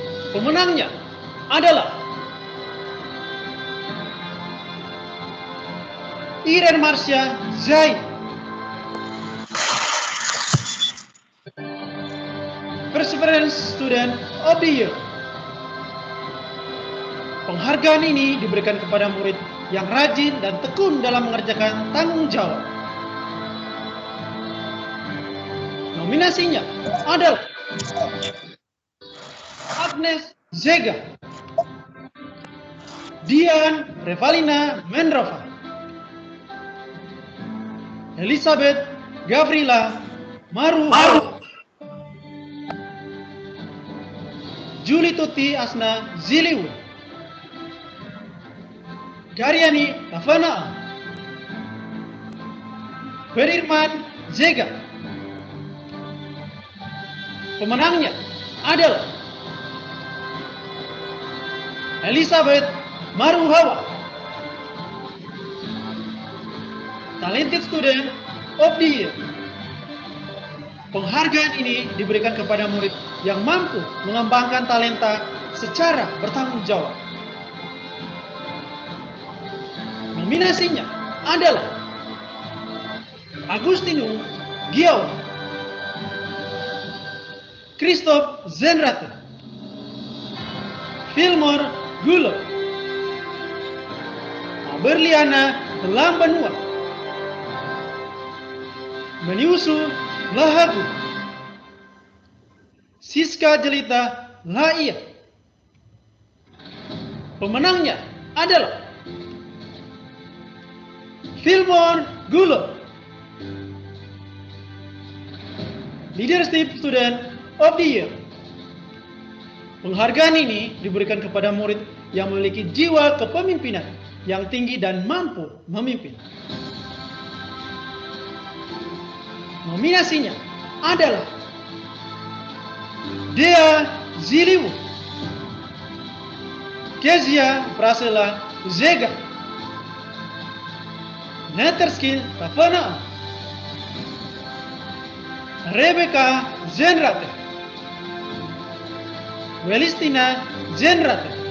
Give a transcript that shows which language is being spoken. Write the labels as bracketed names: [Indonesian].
[Indonesian] Pemenangnya adalah Iren Marcia Zai. [English] Perseverance Student of the Year. [Indonesian] Penghargaan ini diberikan kepada murid yang rajin dan tekun dalam mengerjakan tanggung jawab. Nominasinya adalah Agnes Zega, Dian Revalina Mendrova, Elizabeth Gavrila Maru, Juli Tuti Asna Ziliwu, Daryani Kavana, Berirman Zega. Pemenangnya adalah Elizabeth Maruhawa. [English] Talented Student of the Year. [Indonesian] Penghargaan ini diberikan kepada murid yang mampu mengembangkan talenta secara bertanggung jawab. Nominasinya adalah Agustino Giawa, Christoph Zenrate, Filmor Gulo, Berliana Lambanua, Meniusu Lahagu, Siska Jelita Laia. Pemenangnya adalah Filmor Gulo. [English] Leadership Student of the Year. [Indonesian] Penghargaan ini diberikan kepada murid yang memiliki jiwa kepemimpinan yang tinggi dan mampu memimpin. Nominasinya adalah Dea Ziliwu, Kezia Prasela Zega, Neterski Tafana, Rebecca Zenrate, Welistina Zenrate.